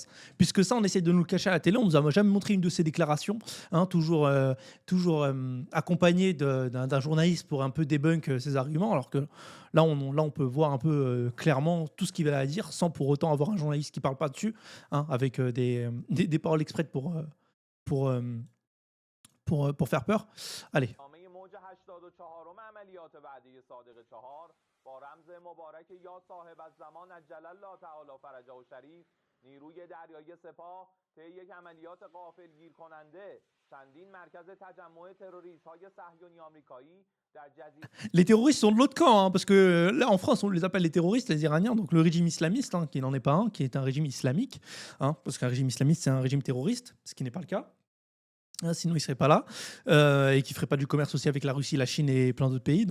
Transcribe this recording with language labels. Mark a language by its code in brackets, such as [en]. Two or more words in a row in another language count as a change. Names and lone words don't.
[fr] Puisque ça, on essaie de nous le cacher à la télé. On ne nous a jamais montré une de ses déclarations, hein, toujours accompagné d'un journaliste pour un peu débunk ses arguments. Alors que là, on peut voir un peu clairement tout ce qu'il a à dire sans pour autant avoir un journaliste qui ne parle pas dessus, hein, avec des paroles expraites pour, euh, pour faire peur. Allez. [fa] نامه موج 84 عملیات وعده صادق 4 با رمز مبارک یا صاحب الزمان [ar] عجل الله تعالی فرجه و شریف [fa] نیروی دریایی سپاه طی یک عملیات غافلگیر کننده چندین مرکز تجمع تروریست های صهیونی آمریکایی در جزیره. [fr] Les terroristes sont de l'autre camp, hein, parce que là en France on les appelle les terroristes, les Iraniens, donc le régime islamiste, hein, qui n'en est pas un, qui est un régime islamique, hein, parce qu'un régime islamiste c'est un régime terroriste, ce qui n'est pas le cas. Sinon, il ne serait pas là et qui ne ferait pas du commerce aussi avec la Russie, la Chine et plein d'autres pays.